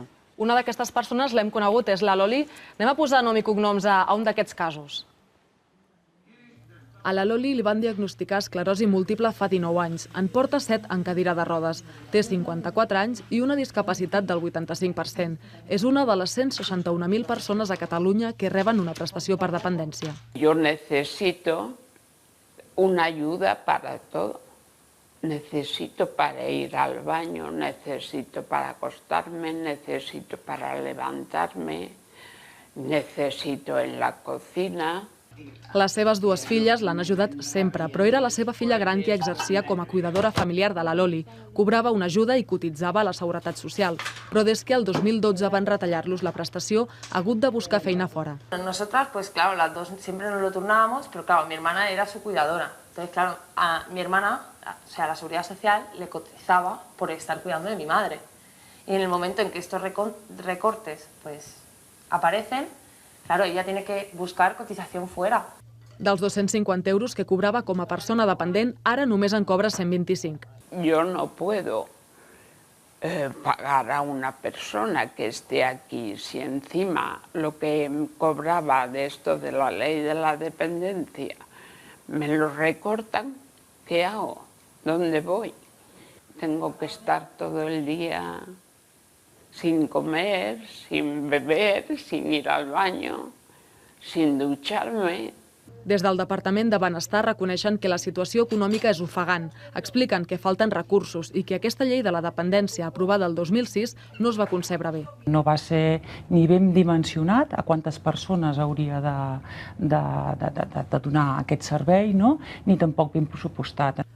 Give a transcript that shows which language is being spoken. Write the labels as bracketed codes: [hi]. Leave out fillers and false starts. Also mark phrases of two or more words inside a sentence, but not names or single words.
[ca] Una d'aquestes persones l'hem conegut, és la Loli. Anem a posar nom i cognoms a un d'aquests casos. A la Loli li van diagnosticar esclerosi múltiple fa 19 anys. En porta 7 en cadira de rodes. Té 54 anys i una discapacitat del 85%. És una de les 161.000 persones a Catalunya que reben una prestació per dependència. [es] Yo necesito una ayuda para todo. Necesito para ir al baño, necesito para acostarme, necesito para levantarme, necesito en la cocina. [ca] Les seves 2 filles l'han ajudat sempre, però era la seva filla gran qui exercia com a cuidadora familiar de la Loli. Cobrava una ajuda i cotitzava a la Seguretat Social, però des que el 2012 van retallar-los la prestació, ha hagut de buscar feina fora. [es] Nosotras, pues claro, las dos siempre nos lo turnábamos, pero claro, mi hermana era su cuidadora. Entonces, claro, a mi hermana, o sea, la Seguridad Social le cotizaba por estar cuidando de mi madre. Y en el momento en que estos recortes pues aparecen, claro, ella tiene que buscar cotización fuera. [ca] Dels 250 euros que cobrava com a persona dependent, ara només en cobra 125. [es] Yo no puedo pagar a una persona que esté aquí si encima lo que cobraba de esto de la ley de la dependencia me lo recortan. ¿Qué hago? ¿Dónde voy? Tengo que estar todo el día sin comer, sin beber, sin ir al baño, sin ducharme. [ca] Des del Departament de Benestar reconeixen que la situació econòmica és ofegant. Expliquen que falten recursos i que aquesta llei de la dependència aprovada el 2006 no es va concebre bé. No va ser ni ben dimensionat a quantes persones hauria de donar aquest servei, ni tampoc ben pressupostat.